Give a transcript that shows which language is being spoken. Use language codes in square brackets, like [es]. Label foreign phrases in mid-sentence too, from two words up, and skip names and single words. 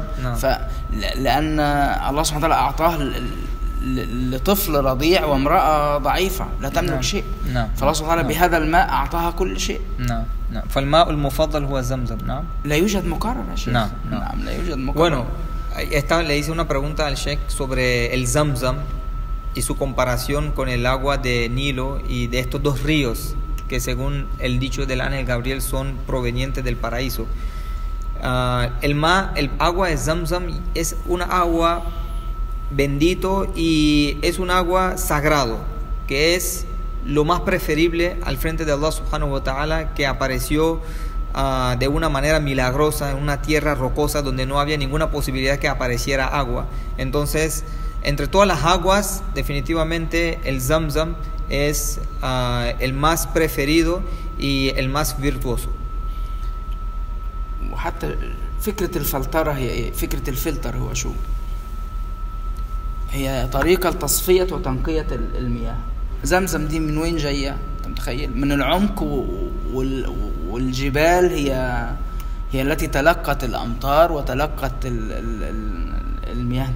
[ar] نعم. لأن الله سبحانه وتعالى أعطاه لطفل رضيع وامرأة ضعيفة لا تملك نعم. شيء. نعم. فالله سبحانه وتعالى نعم. بهذا الماء أعطاها كل شيء. نعم. نعم. فالماء المفضل هو زمزم. نعم. لا يوجد مكرر يا شيخ. نعم. نعم، لا يوجد مكرر. [es] Bueno, le hice una pregunta al Sheikh sobre el Zamzam y su comparación con el agua de Nilo y de estos dos ríos que según el dicho del ángel Gabriel son provenientes del paraíso. El agua de Zamzam es una agua bendito y es un agua sagrado, que es lo más preferible al frente de Allah [ar] سبحانه وتعالى, [es] que apareció de una manera milagrosa en una tierra rocosa donde no había ninguna posibilidad que apareciera agua. Entonces, entre todas las aguas, definitivamente el Zamzam es el más preferido y el más virtuoso. [ar] وحتى فكرة الفلترة هي فكرة الفلتر، هو شو؟ هي طريقة لتصفية وتنقية المياه. زمزم دي من وين جاية؟ أنت متخيل؟ من العمق، والجبال هي التي تلقت الأمطار وتلقت المياه.